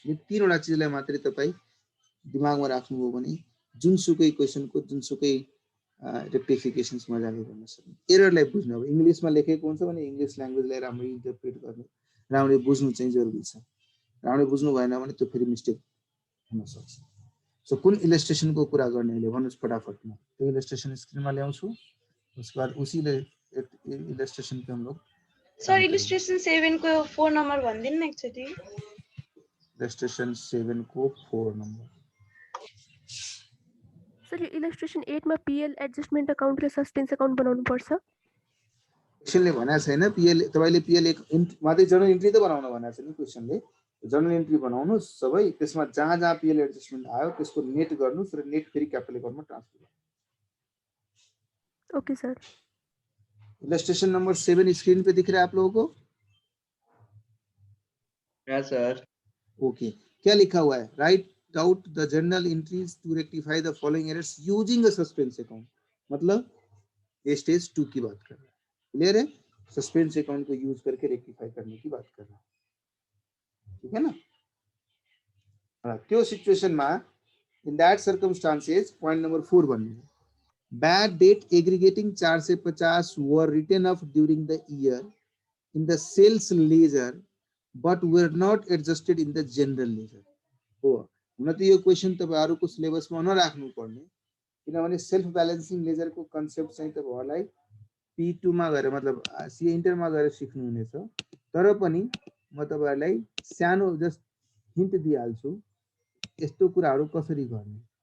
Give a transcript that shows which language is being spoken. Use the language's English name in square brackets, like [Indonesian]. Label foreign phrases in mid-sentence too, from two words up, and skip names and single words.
[Nepali] यो तीनवटा चिजलाई मात्रै तपाईँ दिमागमा राख्नुभयो भने जुनसुकै क्वेशनको जुनसुकै रेक्टिफिकेसन्स मजाले गर्न सक्नु। एररलाई बुझ्नु, अब इङ्ग्लिसमा लेखेको हुन्छ भने [English] English language [Nepali] राम्ररी इन्टरप्रेट गर्नु, राम्ररी बुझ्नु चाहिँ जरुरी छ। राम्ररी बुझ्नु भएन भने त्यो फेरि मिस्टेक हुन सक्छ। सो कुन इलस्ट्रेसनको कुरा गर्ने अहिले भन्नुस् फटाफटमा। त्यो इलस्ट्रेसन स्क्रिनमा ल्याउँछु, [Hindi] उसके बाद उसी इलस्ट्रेशन पे हम लोग। [Nepali] सर इलस्ट्रेशन 7 को 4 नंबर भनिदिनु न एकचोटी। इलस्ट्रेशन 7 को 4 नंबर। सर यो इलस्ट्रेसन 8 मा [English] PL adjustment account [Nepali] र [English] suspense account [Nepali] बनाउनु पर्छ। क्वेशनले भनेको छैन पीएल, तपाईले पीएल एक मात्रै [English] journal entry [Nepali] त बनाउन भनेको छ नि क्वेशनले। [English] journal entry [Nepali] बनाउनुस् सबै, त्यसमा जहाँ जहाँ [English] PL adjustment [Nepali] आयो त्यसको नेट गर्नुस् र नेट फेरि [English] capital account [Nepali] ट्रान्सफर गर्नुस्। ओके सर। [Hindi] इलस्ट्रेशन नंबर 7 स्क्रीन पे दिख रहा है आप लोगों को? [English] yes sir. [Hindi] ओके, क्या लिखा हुआ है? [English] Write out the journal entries to rectify the following errors using a suspense account. [Hindi] मतलब ये स्टेज 2 की बात कर रहा है। क्लियर है? [English] suspense account [Hindi] को यूज करके रेक्टिफाई करने की बात कर रहा है, ठीक है ना? [Nepali] त्यो [Hindi] सिचुएशन में [English] in that circumstances point number [Nepali] 4 भन्नु, [English] bad debt aggregating 4 से 50 were written off during the year in the sales ledger but were not adjusted in the general ledger। [Nepali] हो हुन त यो क्वेशन तपाईहरुको सिलेबसमा नराख्नु पर्ने, किनभने [English] self balancing ledger [Nepali] को कन्सेप्ट चाहिँ तपाईहरुलाई P2 मा गएर मतलब सीए इन्टर मा गएर सिक्नु हुनेछ। तर पनि म तपाईहरुलाई सानो [English] just hint [Nepali] दिइहाल्छु यस्तो कुराहरु कसरी गर्ने।